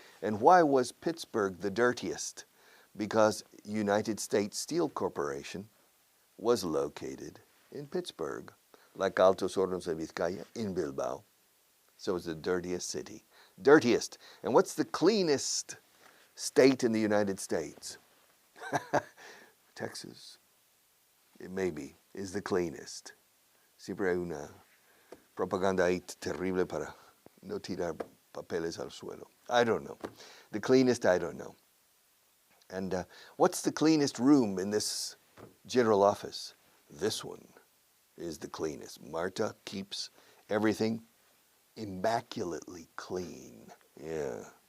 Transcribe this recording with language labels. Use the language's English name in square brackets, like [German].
[English] And why was Pittsburgh the dirtiest? Because United States Steel Corporation was located in Pittsburgh, like Altos Hornos de Vizcaya in Bilbao. So it's the dirtiest city. Dirtiest. And what's the cleanest state in the United States? Texas. It maybe is the cleanest. [Spanish] Siempre hay una propaganda ahí terrible para no tirar papeles al suelo. [English] I don't know. The cleanest, I don't know. And what's the cleanest room in this general office? This one is the cleanest. Marta keeps everything immaculately clean. Yeah.